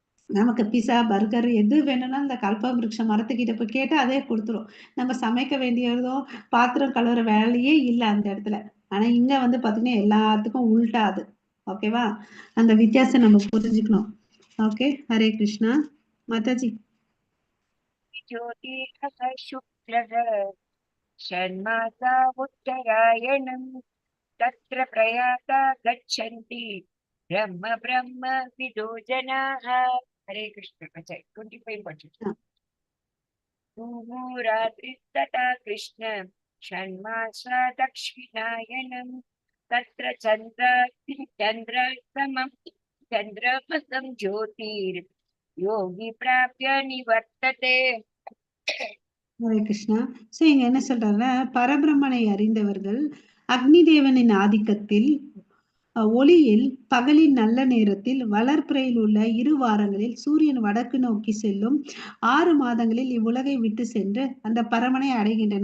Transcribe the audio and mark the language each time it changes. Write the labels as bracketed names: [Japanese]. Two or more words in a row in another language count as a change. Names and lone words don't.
[Tamil] நமக்கு [English] pizza burger [Tamil] எது வேணும்னா இந்த கல்பவருஷ மரத்துக்கிட்ட போய் கேட்டா அதே கொடுத்துரும். நம்ம சமைக்க வேண்டியதோ பாத்திரம் கழுவுற வேலையே இல்லை அந்த இடத்துல. ஆனா இங்க வந்து பாத்தீங்கன்னா எல்லாத்துக்கும் உள்டா அது. ஓகேவா? அந்த வித்தியாசம் நம்ம புரிஞ்சுக்கணும். ஓகே, ஹரே கிருஷ்ணா. மாதாஜி. [Sanskrit] ज्योतिषः शुक्लः षण्मासा उत्तरायणम् तत्र प्रयाता गच्छन्ति ब्रह्म ब्रह्म विदो जनाः. हरे कृष्ण. अच्छा 25 पठतु. रात्रिस्तथा कृष्ण षण्मासा दक्षिणायनम् तत्र चन्द्रमसं ज्योतिर्योगी प्राप्य निवर्तते. [Tamil] ஹரே கிருஷ்ணா. சோ இங்க என்ன சொல்றாருன்னா, பரபிரம்மனை அறிந்தவர்கள் அக்னி தேவனின் ஆதிக்கத்தில் ஒளியில் பகலின் நல்ல நேரத்தில் வளர்பிறையில் உள்ள 2 வாரங்களில் சூரியன் வடக்கு நோக்கி செல்லும் 6 மாதங்களில் இவ்வுலகை விட்டு சென்று அந்த பரமனை அடைகின்றன.